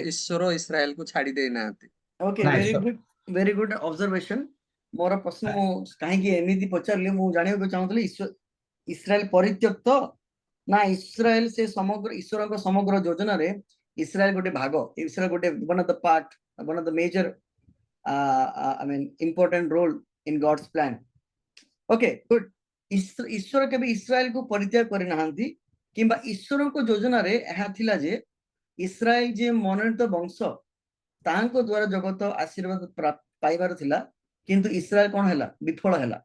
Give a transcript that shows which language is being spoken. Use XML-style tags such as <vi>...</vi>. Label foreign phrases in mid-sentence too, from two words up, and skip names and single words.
<or>ଈଶ୍ୱର ଇସ୍ରାଏଲକୁ ଛାଡି ଦେଇନାହାନ୍ତି। ଓକେ,</or> <en>Nice. very good observation.</en> <or>ମୋର ପ୍ରଶ୍ନ ମୁଁ କାହିଁକି ଏମିତି ପଚାରିଲି, ମୁଁ ଜାଣିବାକୁ ଚାହୁଁଥିଲି ଇସ୍ରାଏଲ ପରିତ୍ୟକ୍ତ ନା ଇସ୍ରାଏଲ ସେ ସମଗ୍ର ଈଶ୍ୱରଙ୍କ ସମଗ୍ର ଯୋଜନାରେ ଇସ୍ରାଏଲ ଗୋଟେ ଭାଗ, ଇସ୍ରାଏଲ ଗୋଟେ</or> <en>one of the part, one of the major I mean important role in God's plan. okay good.</en> <or>ଈଶ୍ୱର କେବେ ଇସ୍ରାଏଲକୁ ପରିତ୍ୟାଗ କରିନାହାନ୍ତି କିମ୍ବା ଈଶ୍ୱରଙ୍କ ଯୋଜନାରେ ଏହା ଥିଲା ଯେ ଇସ୍ରାଏଲ ଯେ ମନୋନୀତ ବଂଶ ତାଙ୍କ ଦ୍ୱାରା ଜଗତ ଆଶୀର୍ବାଦ ପାଇବାର ଥିଲା, କିନ୍ତୁ ଇସ୍ରାଏଲ କଣ ହେଲା ବିଫଳ ହେଲା।</or>